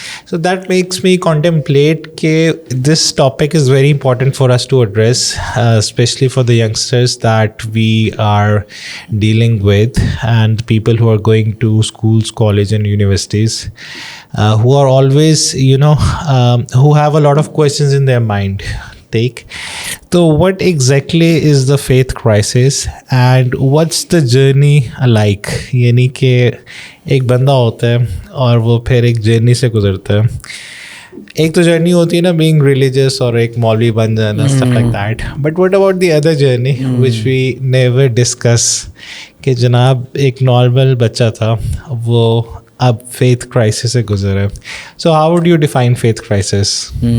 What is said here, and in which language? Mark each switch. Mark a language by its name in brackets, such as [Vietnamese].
[English] So that makes me contemplate کہ this topic is very important for us to address, especially for the youngsters that we are dealing with and people who are going to schools, college and universities, who are always, who have a lot of questions in their mind. So what exactly is the faith crisis and what's the journey like? [Urdu] یعنی کہ ایک بندہ ہوتا ہے اور وہ پھر ایک جرنی سے گزرتا ہے. ایک تو جرنی ہوتی ہے نا [English] being religious [Urdu] اور ایک مولوی بن جانا, [English] stuff like that. But what about the other journey which we never discuss, [Urdu] کہ جناب ایک نارمل بچہ تھا وہ اب faith crisis سے گزرا ہے. [English] So how would you define faith crisis?